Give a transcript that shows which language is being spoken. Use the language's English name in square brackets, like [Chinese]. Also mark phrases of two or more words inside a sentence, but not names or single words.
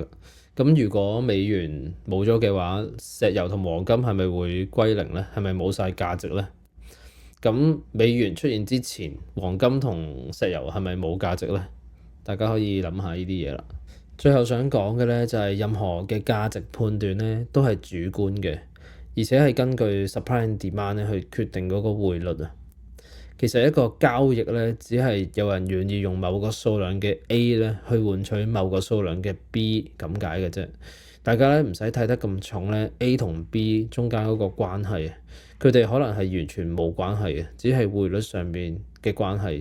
[Cantonese] 咁如果美元冇咗嘅話，石油同黃金係咪會歸零咧？係咪冇晒價值咧？咁美元出現之前，黃金同石油係咪冇價值咧？大家可以諗下呢啲嘢啦。最後想講嘅咧就係任何嘅價值判斷咧都係主觀嘅，而且係根據 [English] supply and demand [Cantonese] 咧去決定嗰個匯率啊。其實一個交易咧，只係有人願意用某個數量嘅 A 咧去換取某個數量嘅 B 咁解嘅啫。大家咧唔使睇得咁重咧 A 同 B 中間嗰個關係，佢哋可能係完全冇關係嘅，只係匯率上邊嘅關係。